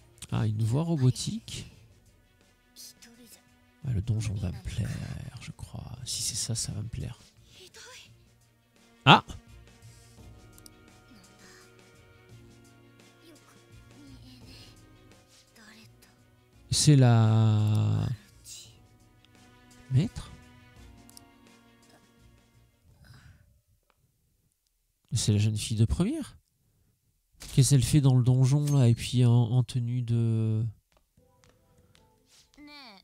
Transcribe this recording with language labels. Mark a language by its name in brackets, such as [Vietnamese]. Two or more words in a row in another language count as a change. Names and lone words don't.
[French] Ah, une voix robotique. [Japanese] 一人じゃ [French] Ah, le donjon va me plaire, je crois. Si c'est ça, ça va me plaire. [Japanese] ひどい Ah! よく見えねえ誰と [French] C'est la... Maître? C'est la jeune fille de première? Qu'est-ce qu'elle fait dans le donjon, là, et puis en tenue de... [Japanese] ねえ